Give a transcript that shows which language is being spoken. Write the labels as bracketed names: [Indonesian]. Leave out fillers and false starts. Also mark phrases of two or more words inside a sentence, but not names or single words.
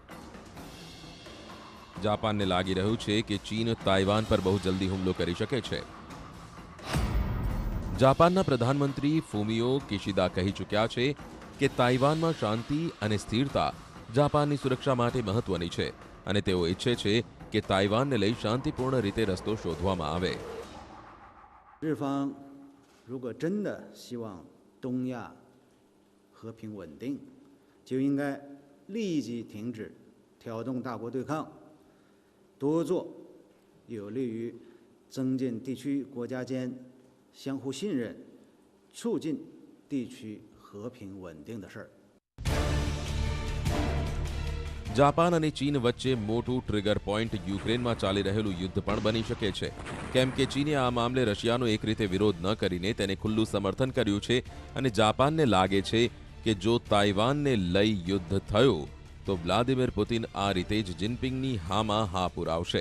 [Gujarati] જાપાનને લાગી રહ્યું છે કે ચીન તાઇવાન પર બહુ જલ્દી હુમલો કરી શકે છે. જાપાનના પ્રધાનમંત્રી ફુમિયો કિશિદા કહી ચૂક્યા છે કે તાઇવાનમાં શાંતિ અને સ્થિરતા જાપાનની સુરક્ષા માટે મહત્વની છે અને તેઓ ઈચ્છે છે કે તાઇવાનને લઈ શાંતિપૂર્ણ રીતે રસ્તો શોધવામાં આવે. [Chinese] 日方如果真的希望东亚和平稳定，就应该立即停止挑动大国对抗，多做有利于增进地区国家间相互信任、促进地区和平稳定的事儿。 [Gujarati] જાપાન અને ચીન વચ્ચે મોટું [English] trigger point [Gujarati] યુક્રેનમાં ચાલી રહેલું યુદ્ધ પણ બની શકે છે, કેમ કે ચીને આ મામલે રશિયાનો એક રીતે વિરોધ ન કરીને તેને ખુલ્લું સમર્થન કર્યું છે અને જાપાનને લાગે છે કે જો તાઇવાનને લઈ યુદ્ધ થયું તો વ્લાદિમીર પુતિન આ રીતે જ જિનપિંગની હામાં હા પુરાવશે.